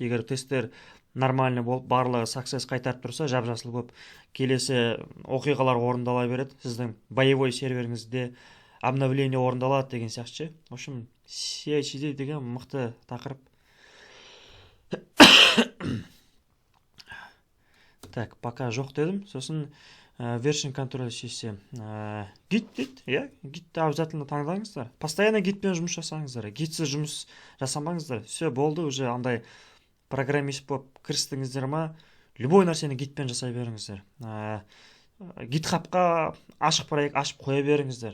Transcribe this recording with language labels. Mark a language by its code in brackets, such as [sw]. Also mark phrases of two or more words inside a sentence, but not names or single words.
[kk] Егер тесттер нормальный болып, барлығы success қайтарып тұрса, жап-жасыл болып, келесі оқиғалар орындала береді. Сіздің боевой серверіңізде обновление орындалады деген сияқты. [ru] В общем, [kk] CI/CD деген мықты тақырып. [ru] Так, пока [kk] жоқ дедім. [en] Сосын version control system. [kk] Git дейді, Gitті обязательно таңдаңыздар. Постоянно Gitпен жұмыс жасаңыздар. Gitсіз жұмыс жасамаңыздар. Все, болды, уже андай программист болып кірістіңіздер ма, любой нәрсені Gitпен жасай беріңіздер. GitHub-қа ашық проект ашып қоя беріңіздер.